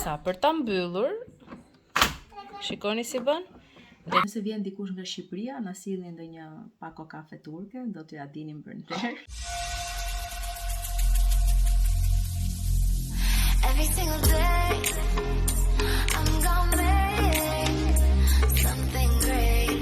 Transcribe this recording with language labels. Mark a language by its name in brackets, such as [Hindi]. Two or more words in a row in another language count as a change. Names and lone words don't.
[Albanian] Nisa, për ta mbyllur, shikoni si bën. Nëse vjen dikush nga Shqipëria, na sillni ndonjë pako kafe turke, do t'ja dinim për nder. [English] Every single day, I'm gonna make something great.